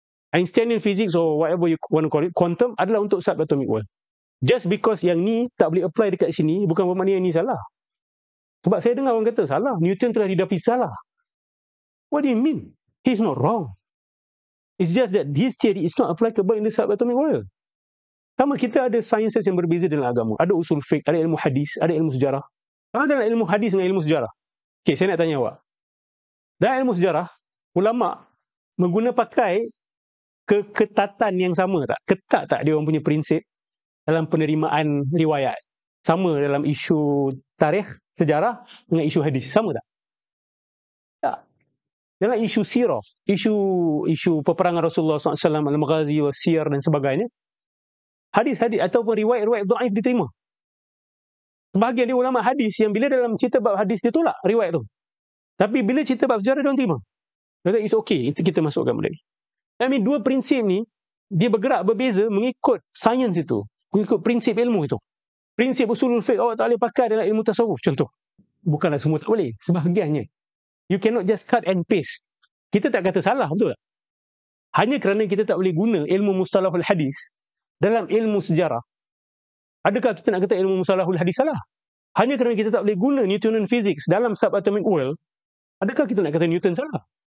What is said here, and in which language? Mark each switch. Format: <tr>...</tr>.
<en>Einsteinian physics or whatever you want to call it, quantum</en> <ms>adalah untuk</ms> <en>subatomic world. Just because</en> <ms>yang ni tak boleh apply dekat sini, bukan bermakna yang ni salah. Sebab saya dengar orang kata salah, Newton telah didapati salah.</ms> <en>What do you mean? He's not wrong. It's just that his theory is not applicable in the subatomic world.</en> <ms>Sama, kita ada sciences yang berbeza dalam agama. Ada usul fiqh, ada ilmu hadis, ada ilmu sejarah. Sama dengan ilmu hadis dengan ilmu sejarah. Okay, saya nak tanya awak. Dalam ilmu sejarah, ulama' mengguna pakai keketatan yang sama tak? Ketat tak dia orang punya prinsip dalam penerimaan riwayat? Sama dalam isu tarikh, sejarah dengan isu hadis? Sama tak? Tak. Dalam isu sirah, isu peperangan Rasulullah SAW, al-maghazi, siyar dan sebagainya, hadis-hadis ataupun riwayat-riwayat dhaif diterima. Sebahagian dia ulama' hadis yang bila dalam cerita bab hadis dia tolak riwayat tu. Tapi bila cerita bab sejarah, dia orang terima. Kata,</ms> <en>it's okay,</en> <ms>itu kita masukkan benda ni.</ms> <en>I mean,</en> <ms>dua prinsip ni, dia bergerak berbeza mengikut sains itu. Mengikut prinsip ilmu itu. Prinsip usulul fiqh awak tak boleh pakai dalam ilmu tasawuf, contoh. Bukanlah semua tak boleh, sebahagiannya.</ms> <en>You cannot just cut and paste.</en> <ms>Kita tak kata salah, betul tak? Hanya kerana kita tak boleh guna ilmu mustalahul hadis dalam ilmu sejarah. Adakah kita nak kata ilmu mustalahul hadis salah? Hanya kerana kita tak boleh guna Newtonian physics dalam subatomic world, adakah kita nak kata Newton salah?</ms>